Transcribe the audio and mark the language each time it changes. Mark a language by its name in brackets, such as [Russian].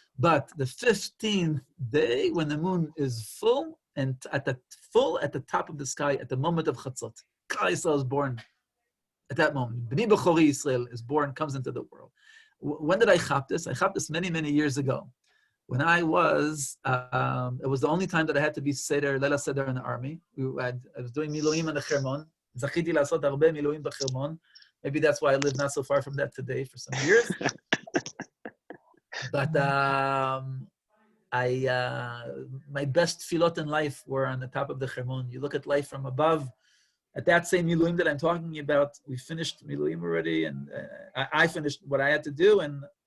[English] But the 15th day, when the moon is full and at the top of the sky, at the moment of Chatzot, Klal Yisrael is born at that moment. B'ni B'chori Yisrael is born, comes into the world. When did I chap this? I chap this many, many years ago. When I was, it was the only time that I had to be Seder, Lela Seder in the army. I was doing Miluim in the Chermon. [Hebrew] Zachiti לעשות הרבה מילואים בחרמון. [English] Maybe that's why I live not so far from that today for some years. But my best filot in life were on the top of the Chermon. You look at life from above. At that same miluim that I'm talking about, we finished miluim already, and I finished what I had to do, and